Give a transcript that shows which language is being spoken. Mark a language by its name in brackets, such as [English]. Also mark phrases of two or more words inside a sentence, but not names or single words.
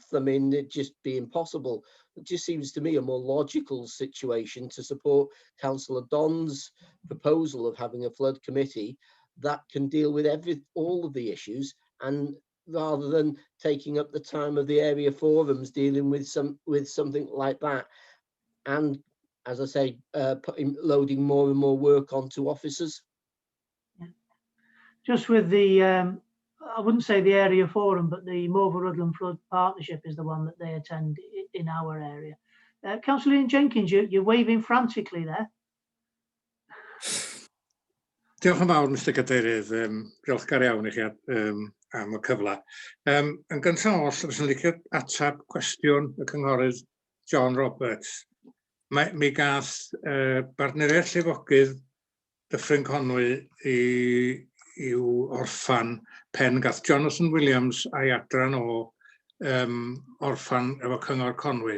[English] I mean, it'd just be impossible. It just seems to me a more logical situation to support Councillor Don's proposal of having a flood committee that can deal with all of the issues, and rather than taking up the time of the area forums dealing with something like that, and as I say, loading more and more work onto officers. Just with the, I wouldn't say the area forum, but the Morville Rutland Flood Partnership is the one that they attend in our area. Councillor Ian Jenkins, you're waving frantically there. [Welsh] Diolch yn fawr, Mr Cadeirydd. Diolchgar iawn i chi am y cyfle. Yn gyntaf oll, fyswn i'n licio ateb cwestiwn y cynghorydd John Roberts. Mi gath bartneriaeth llifogydd Dyffryn Conwy i'w orffan pen gath Jonathan Williams a'i adran o orffan efo Cyngor Conwy.